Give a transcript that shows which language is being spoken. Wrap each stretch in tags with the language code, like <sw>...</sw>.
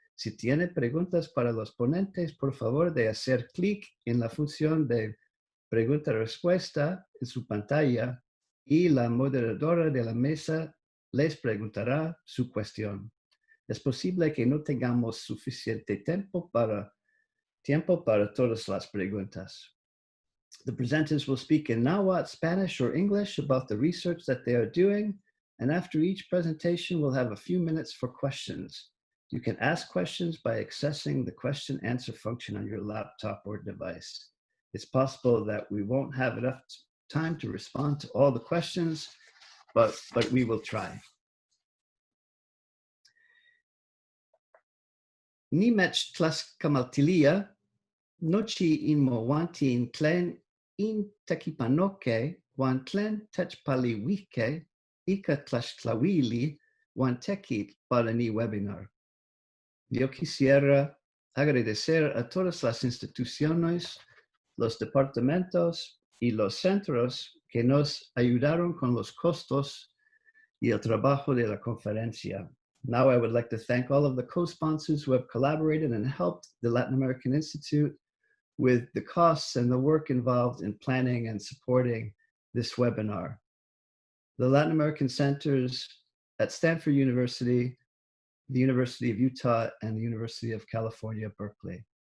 <es>Si tiene preguntas para los ponentes, por favor de hacer clic en la función de pregunta-respuesta en su pantalla y la moderadora de la mesa les preguntará su cuestión. Es posible que no tengamos suficiente tiempo para todas las preguntas.</es> <en>The presenters will speak in Nahuatl, Spanish, or English about the research that they are doing, and after each presentation, we'll have a few minutes for questions. You can ask questions by accessing the question answer function on your laptop or device. It's possible that we won't have enough time to respond to all the questions, but we will try.</en> <nah>Nimech tlaskamaltilia, nochi inmowanti tlen in takipanoke, wan tlen techpaliwike, ika tlaxtlawili, wan tekit para ni webinar.</nah> <es>Yo quisiera agradecer a todas las instituciones, los departamentos y los centros que nos ayudaron con los costos y el trabajo de la conferencia.</es> <en>Now I would like to thank all of the co-sponsors who have collaborated and helped the Latin American Institute with the costs and the work involved in planning and supporting this webinar. The Latin American Centers at Stanford University, the University of Utah, and the University of California, Berkeley.</en>